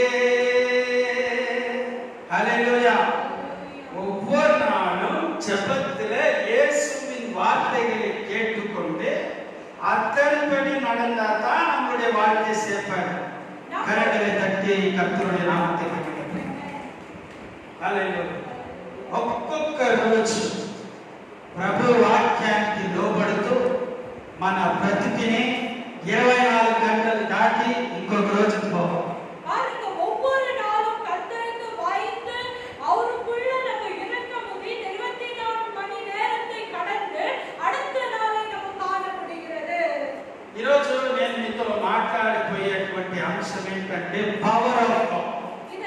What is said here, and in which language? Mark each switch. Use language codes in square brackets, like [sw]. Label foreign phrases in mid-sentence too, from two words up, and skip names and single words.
[ta] ஹalleluya. ஒவ்வொரு நாளும் ஜெபத்திலே இயேசுவின் வார்த்தைகளை கேட்டுக்கொண்டு அதன்படி நடந்தாதான் நம்முடைய வாழ்க்கை சேஃபாக. கரங்களை தட்டி கர்த்தருடைய நாமத்தை மகிமைப்படுத்துங்கள். [te] హల్లెలూయా. ఒక్కొక్క రోజు ప్రభు వాక్యానికి లోబడుతూ మన బ్రతికిని 24 గంటలు దాటి ఇంకొక రోజుకి పోవాలి. [ta] பாருங்க, ஒவ்வொரு நாளும் கர்த்தருக்கு பயந்து அவருக்குள்ள நம்ம இருக்க முடியும். 24 மணி நேரத்தை கடந்து அடுத்த நாளை நம்ம காண முடிகிறது. [te] ఈరోజు నేను మీతో మాట్లాడిపోయేటువంటి అంశం ఏంటంటే [en] power of God.